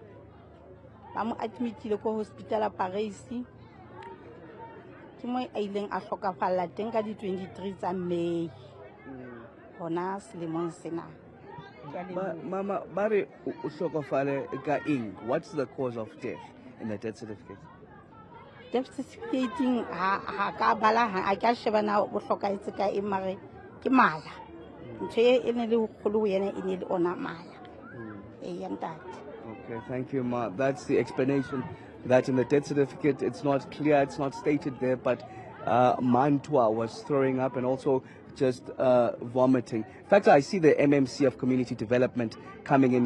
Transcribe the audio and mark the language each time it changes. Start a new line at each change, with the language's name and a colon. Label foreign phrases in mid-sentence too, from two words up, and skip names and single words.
Southern Sotho: Ba mo admitile ko hospital Paris. Ke mo a ileng a hlokafalla teng ka di 23 tsa May. Hona selemong sena. Mama, bare o hlokafale ka eng?
English: What's the cause of death in the death certificate? Death certificate
Southern Sotho: ha ka bala ha ka sheba na o hlokaetse ka eng mare ke mala. Ntse ene le kholo yena ene le ona mala.
English: Okay, thank you, Ma. That's the explanation, that in the death certificate it's not clear, it's not stated there, but Mantwa was throwing up and also just vomiting. In fact, I see the MMC of Community Development coming in here.